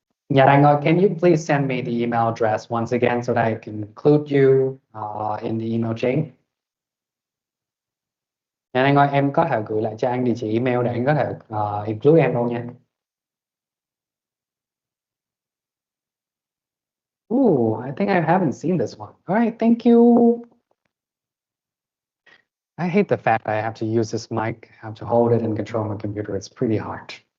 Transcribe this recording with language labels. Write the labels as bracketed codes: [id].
[en] Yeah, can you please send me the email address once again so that I can include you in the email chain? [vi] Dạ anh ơi, em có thể gửi lại cho anh địa chỉ email để anh có thể include em luôn nha. [en] Ooh, I think I haven't seen this one. All right, thank you. I hate the fact that I have to use this mic, I have to hold it and control my computer. It's pretty hard.